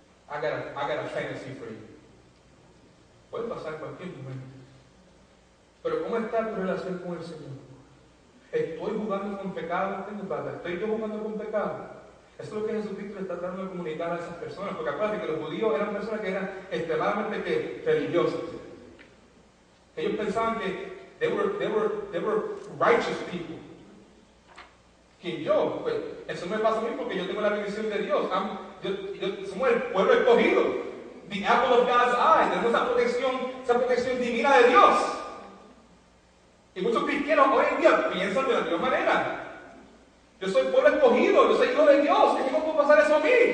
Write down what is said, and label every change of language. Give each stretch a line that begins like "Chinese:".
English: I got a fantasy for you.
Spanish: Puede pasar en cualquier momento. Pero ¿cómo está tu relación con el Señor? ¿Estoy jugando con pecado? ¿Estoy yo jugando con pecado? Eso es lo que Jesucristo le está tratando de comunicar a esas personas. Porque acuérdate que los judíos eran personas que eran extremadamente religiosas. Ellos pensaban que
English: they were righteous people.
Spanish: ¿Quién yo? Pues eso me pasa a mí porque yo tengo la bendición de Dios. Somos el pueblo escogido.
English: The apple of God's eye.
Spanish: Tenemos esa protección divina de Dios. Y muchos cristianos hoy en día piensan de la misma manera. Yo soy pueblo escogido, yo soy hijo de Dios. ¿Cómo puede pasar eso a mí?